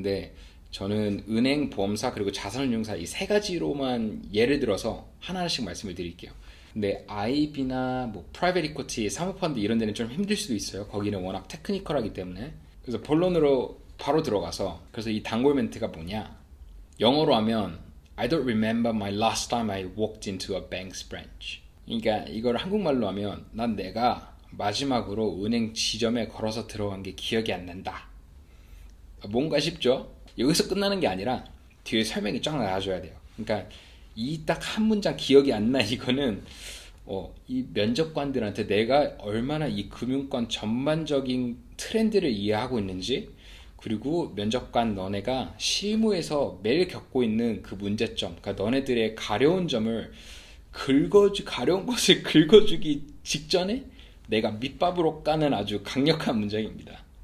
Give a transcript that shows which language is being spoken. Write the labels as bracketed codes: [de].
[ko] 근데 저는 은행, 보험사, 그리고 자산운용사 이 세 가지로만 예를 들어서 하나하나씩 말씀을 드릴게요. 근데 IB나 뭐 프라이빗 이쿼티, 사모펀드 이런 데는 좀 힘들 수도 있어요. 거기는 워낙 테크니컬하기 때문에. 그래서 본론으로 바로 들어가서, 그래서 이 단골 멘트가 뭐냐? 영어로 하면 [en] I don't remember my last time I walked into a bank's branch. [ko] 그러니까 이걸 한국말로 하면 난 내가 마지막으로 은행 지점에 걸어서 들어간 게 기억이 안 난다. 뭔가 쉽죠? 여기서 끝나는 게 아니라 뒤에 설명이 쫙 나와줘야 돼요. 그러니까 이 딱 한 문장 기억이 안 나, 이거는 이 면접관들한테 내가 얼마나 이 금융권 전반적인 트렌드를 이해하고 있는지, 그리고 면접관 너네가 실무에서 매일 겪고 있는 그 문제점, 그러니까 너네들의 가려운 점을 가려운 것을 긁어주기 직전에 내가 밑밥으로 까는 아주 강력한 문장입니다.